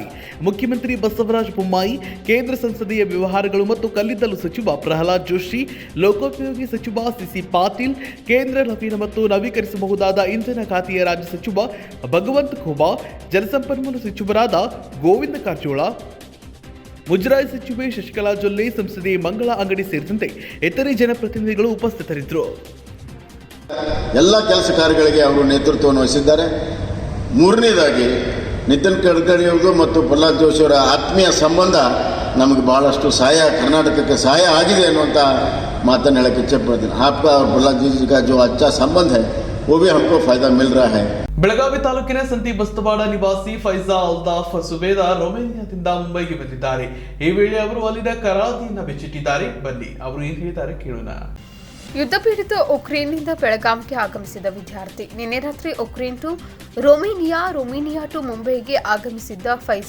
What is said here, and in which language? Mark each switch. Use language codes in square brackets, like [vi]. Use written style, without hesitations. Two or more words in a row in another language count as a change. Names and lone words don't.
[kn] ಮುಖ್ಯಮಂತ್ರಿ ಬಸವರಾಜ ಬೊಮ್ಮಾಯಿ, ಕೇಂದ್ರ ಸಂಸದೀಯ ವ್ಯವಹಾರಗಳು ಮತ್ತು ಕಲ್ಲಿದ್ದಲು ಸಚಿವ ಪ್ರಹ್ಲಾದ್ ಜೋಶಿ, ಲೋಕೋಪಯೋಗಿ ಸಚಿವ ಸಿಸಿ ಪಾಟೀಲ್, ಕೇಂದ್ರ ನವೀನ ಮತ್ತು ನವೀಕರಿಸಬಹುದಾದ ಇಂಧನ ಖಾತೆಯ ರಾಜ್ಯ ಸಚಿವ ಭಗವಂತ ಖೂಬಾ, ಜಲಸಂಪನ್ಮೂಲ ಸಚಿವರಾದ ಗೋವಿಂದ ಕಾರಜೋಳ, ಮುಜರಾಯಿ ಸಚಿವೆ ಶಶಿಕಲಾ ಜೊಲ್ಲೆ, ಸಂಸದೆ ಮಂಗಳ ಅಂಗಡಿ ಸೇರಿದಂತೆ ಇತರೆ ಜನಪ್ರತಿನಿಧಿಗಳು ಉಪಸ್ಥಿತರಿದ್ದರು. ಎಲ್ಲ ಕೆಲಸ ಕಾರ್ಯಗಳಿಗೆ ಅವರು ನೇತೃತ್ವವನ್ನು ವಹಿಸಿದ್ದಾರೆ. ಮೂರನೇದಾಗಿ ನಿತಿನ್ ಗಡ್ಕರಿಯವರು ಮತ್ತು ಪ್ರಹ್ಲಾದ್ ಜೋಶಿ ಅವರ ಆತ್ಮೀಯ ಸಂಬಂಧ ನಮಗೆ ಬಹಳಷ್ಟು ಸಹಾಯ, ಕರ್ನಾಟಕಕ್ಕೆ ಸಹಾಯ ಆಗಿದೆ ಅನ್ನುವಂಥ ಮಾತನ್ನು ಹೇಳಕ್ಕೆ ಇಚ್ಛೆಪಡ್ತೀನಿ. [hi] आपका और प्रहलाद जी का जो अच्छा संबंध है वो भी हमको फायदा मिल रहा है. [kn] ಬೆಳಗಾವಿ ತಾಲೂಕಿನ ಸಂತಿ ಬಸ್ತವಾಡ ನಿವಾಸಿ ಫೈಜಾ ಅಲ್ತಾಫ್ ಸುಬೇದಾರ್ ರೊಮೇನಿಯಾದಿಂದ ಮುಂಬೈಗೆ ಬಂದಿದ್ದಾರೆ. ಈ ವೇಳೆ ಅವರು ಅಲ್ಲಿನ ಕರಾದಿಯನ್ನು ಬೆಚ್ಚಿಟ್ಟಿದ್ದಾರೆ. ಬನ್ನಿ ಅವರು ಏನು ಹೇಳಿದ್ದಾರೆ ಕೇಳೋಣ. ಯುದ್ಧಪೀಡಿತ ಉಕ್ರೇನ್ನಿಂದ ಬೆಳಗಾವಿಗೆ ಆಗಮಿಸಿದ ವಿದ್ಯಾರ್ಥಿ. ನಿನ್ನೆ ರಾತ್ರಿ ಉಕ್ರೇನ್ ಟು ರೊಮೇನಿಯಾ ಟು ಮುಂಬೈಗೆ ಆಗಮಿಸಿದ್ದ ಫೈಜಾ.